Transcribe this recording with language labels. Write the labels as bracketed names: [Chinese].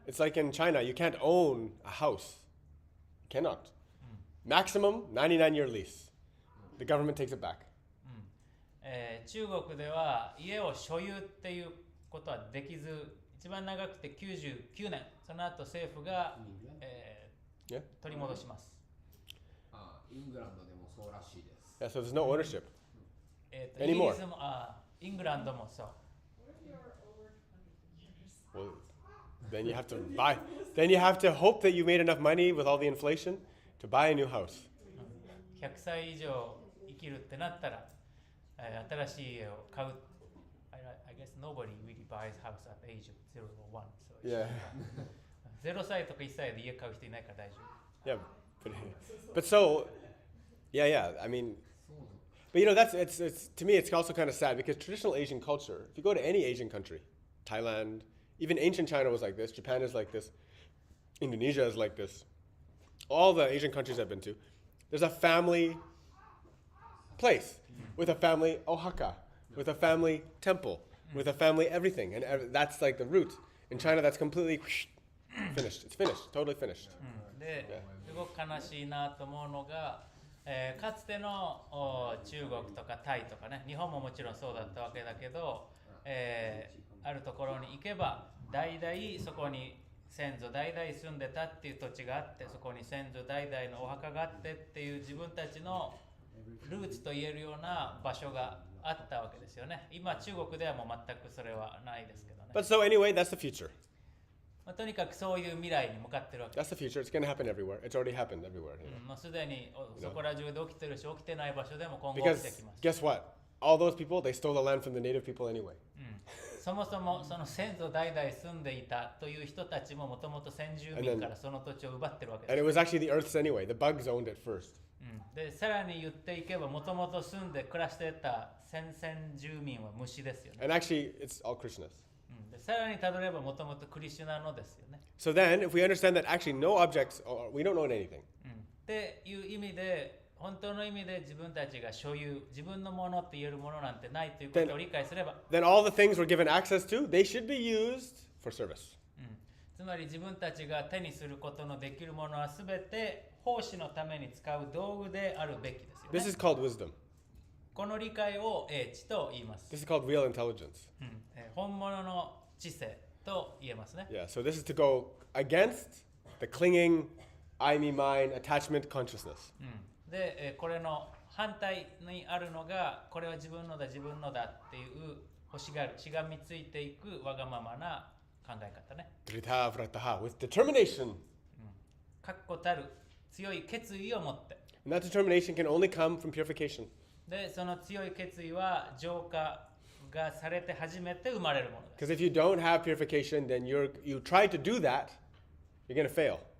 [English] It's like in China, you can't own a house. You cannot. Maximum 99-year lease. The government takes it back. [Japanese] 中国では家を所有っていうことはできず、一番長くて99年、その後政府が、 [English] Yeah. [Japanese] 取り戻します。イングランドでもそうらしいです [English] Yeah, so there's no ownership. [Japanese] イギリスもイングランドもそう。 [English] What if you're over 100 years? Well, then you have to buy. Then you have to hope that you made enough money with all the inflation to buy a new house. [Japanese] 100歳以上生きるってなったら、新しい家を買う。 [English] I guess nobody really buys house at the age of 0 or 1. So Yeah. [Japanese] 0歳とか1歳で家買う人いないから大丈夫。 [English] Yeah. But so, yeah. I mean, but you know, it's to me, it's also kind of sad because traditional Asian culture, if you go to any Asian country, Thailand, even ancient China was like this, Japan is like this, Indonesia is like this, all the Asian countries I've been to, there's a family place with a family ohaka, with a family temple, with a family everything. And that's like the root. In China, that's completely finished. It's finished, totally finished. [Japanese] ですごく悲しいなと思うのが、かつての中国とかタイとかね、日本ももちろんそうだったわけだけど、あるところに行けば代々そこに先祖代々住んでたっていう土地があって、そこに先祖代々のお墓があってっていう自分たちのルーツと言えるような場所があったわけですよね。今中国ではもう全くそれはないですけどね。 [English] But so anyway, that's the future. [Japanese] とにかくそういう未来に向かってるわけ [English] That's the future. It's going to happen everywhere. It's already happened everywhere. You know? [Japanese] もうすでにそこら中で起きてるし、起きてない場所でも今後起 [English] Because [Japanese] きてきます。 [English] guess what? All those people, they stole the land from the native people anyway. [Japanese] そもそもその先祖代々住んでいたという人たちももともと先住民からその土地を奪ってるわけ [English] And [Japanese] で [English] it [Japanese] す。 [English] was actually the earth's anyway. The bugs owned it first. [Japanese] でさらに言っていけばもともと住んで暮らしていた先々住民は虫ですよね。 [English] And actually, it's all Krishna's. [Japanese] でさらにたどればもともとクリシュナのですよね。 [English] So then, if we understand that actually no objects, we don't own anything. [Japanese] っていう意味で本当の意味で自分たちが所有、自分のものって言えるものなんてないということを理解すれば、 [English] Then all the things we're given access to, they should be used for service. [Japanese] つまり自分たちが手にすることのできるものはすべて奉仕のために使う道具であるべきです [English] This [Japanese] よ [English] is [Japanese] ね。 [English] called wisdom. [Japanese] この理解を英知と言います。 [English] This is called real intelligence. [Japanese] 本物の知性と言えますね。 [English] Yeah, so this is to go against the clinging, I, me, mine, attachment consciousness. [Japanese] で、これの反対にあるのが、これは自分のだ、自分のだっていう欲しがる、しがみついていくわがままな考え方ね。 [English] Drita vrataha, with determination. [Japanese] 確固たる強い決意を持って。 [English] And that determination can only come from purification. [Japanese] で、その強い決意は浄化がされて初めて生まれるものです。 [English] Because if you don't have purification, then you try to do that, you're going to fail.